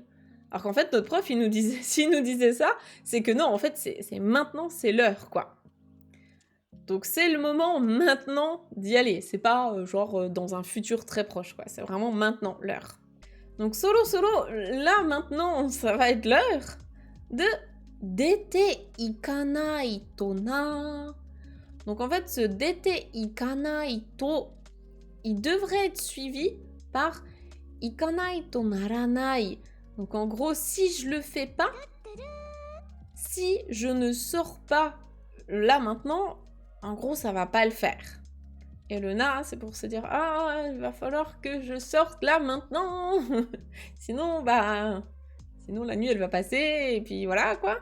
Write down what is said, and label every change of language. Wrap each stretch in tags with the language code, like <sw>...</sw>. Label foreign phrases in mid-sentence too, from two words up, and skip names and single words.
<fr>Alors qu'en fait, notre prof, il nous disait, s'il nous disait ça, c'est que non, en fait, c'est maintenant, c'est l'heure, quoi. Donc c'est le moment maintenant d'y aller. C'est pas genre dans un futur très proche, quoi. C'est vraiment maintenant, l'heure. Donc solo solo, là maintenant, ça va être l'heure de</fr> <ja>出ていかないとな.</ja> <fr>Donc en fait, ce</fr> <ja>出ていかないと,</ja> <fr>il devrait être suivi par</fr> <ja>行かないとならない.</ja> <fr>Donc en gros, si je le fais pas, si je ne sors pas là maintenant, en gros, ça va pas le faire. Et le na, c'est pour se dire, ah, il va falloir que je sorte là maintenant. Sinon, sinon la nuit elle va passer et puis voilà quoi.</fr>